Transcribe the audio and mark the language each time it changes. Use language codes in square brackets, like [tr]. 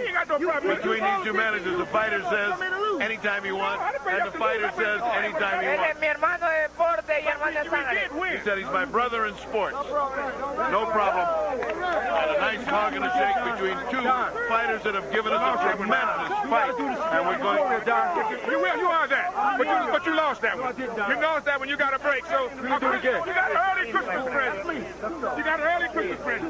[en] Between these two managers, the fighter says anytime he wants, and the fighter says anytime he wants. [es] Mi hermano de deporte y hermano de sangre. [en] He said he's my brother in sports. No problem. And a nice hug and a shake between two fighters that have given us a tremendous fight. And we're going. You are that. But you lost that one. You lost that one. You got a break. So you got an early Christmas present. You got an early Christmas present.